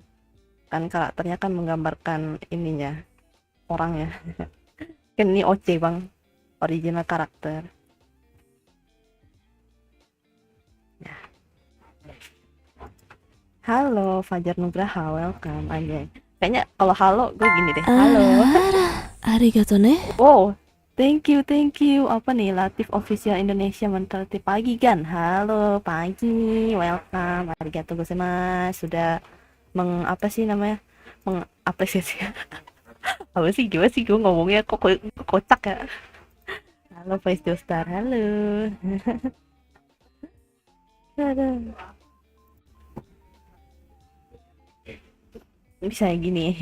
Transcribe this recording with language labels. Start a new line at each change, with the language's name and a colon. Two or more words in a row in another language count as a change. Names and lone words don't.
Indonesian: Kan karakternya kan menggambarkan ininya orangnya. Kan ini OC bang, original karakter. Halo Fajar Nugraha, welcome aja. Kayaknya kalau halo gue gini deh. Halo.
Japanese: Ara, arigato ne.
English: Wow. Thank you, thank you.
Indonesian: Apa nih, Latif Official Indonesia Mentality pagi kan? Halo, pagi. Welcome.
Japanese: Arigatou gozaimasu.
Indonesian: Sudah apa sih namanya? Mengapresiasi. Apa sih? Gimana sih gue ngomongnya kok kocak ya? Halo, Vice Joestar. Halo. Aduh. Bisa gini.